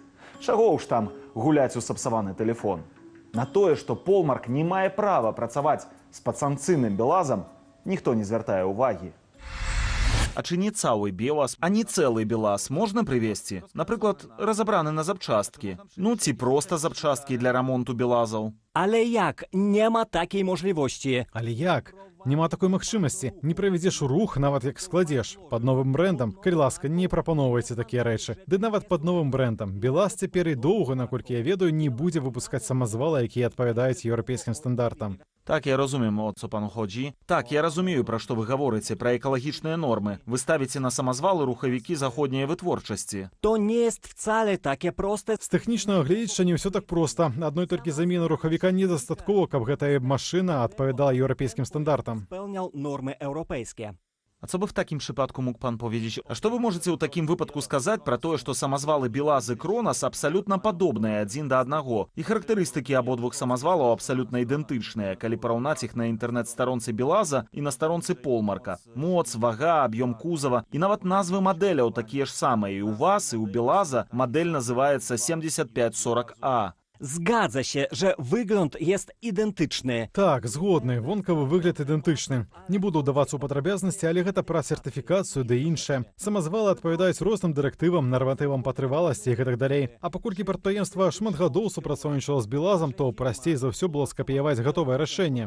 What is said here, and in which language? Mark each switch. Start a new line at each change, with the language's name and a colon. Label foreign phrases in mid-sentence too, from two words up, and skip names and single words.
Belarusian: Чаго ўж там гуляць у сапсаваны тэлефон? На тое, што «Полмарк» не мае права працаваць з падсанкцыйным «БелАЗам», ніхто не звяртае ўвагі.
Polish: A czy nie cały
Belarusian: БелАЗ, а не цэлы БелАЗ можна прывезці? Напрыклад, разабраны на запчасткі. Ну, ці проста запчасткі для рамонту БелАЗаў.
Polish: Ale jak? Nie ma takiej możliwości.
Belarusian: Але як? Няма такой магчымасці. Не правядзеш у рух, нават як складзеш. Пад новым брэндам, калі ласка, не прапаноўвайце такія рэчы. Ды нават пад новым брэндам. БелАЗ цяпер і доўга, наколькі я ведаю, не будзе выпускаць самазвалы, якія адпавядаюць еўрапейскім стандартам. Так, я разумею,
Polish: о co panu chodzi.
Belarusian: Так, я разумею, пра што вы гаворыце, пра экалагічныя нормы. Вы ставіце на самазвалы рухавікі заходняй вытворчасці.
Polish: To nie jest wcale takie proste.
Belarusian: З тэхнічнага гледзяча не ўсё так проста. Адной толькі замены рухавіка недастаткова, каб гэтая машына адпавядала еўрапейскім стандартам.
Polish: Spełniał normy europejskie. А co by w takim przypadku mógł pan powiedzieć?
Belarusian: A что вы можете ў такім выпадку сказаць пра тое, што самазвалы БелАЗ і Кронас абсалютна падобныя адзін да аднаго? І характарыстыкі абодвух самазвалаў абсалютна ідэнтычныя, калі параўнаць іх на інтэрнэт-старонцы БелАЗа і на старонцы Полмарка. Моц, вага, аб'ём кузава і нават назвы мадэляў такія ж самыя. І у вас, і у БелАЗа мадэль называецца 7540А.
Polish: Zgadza się, że wygląd jest identyczny.
Belarusian: Так, згодны, вонкавы выгляд ідэнтычны. Не буду ўдавацца ў падрабязнасці, але гэта пра сертыфікацыю ды іншае. Самазвалы адпавядаюць розным дырэктывам, нарматывам па трываласці і гэтак далей. А паколькі прадпрыемства шмат гадоў супрацоўнічала з БелАЗам, то прасцей за ўсё было скапіяваць гатовае рашэнне.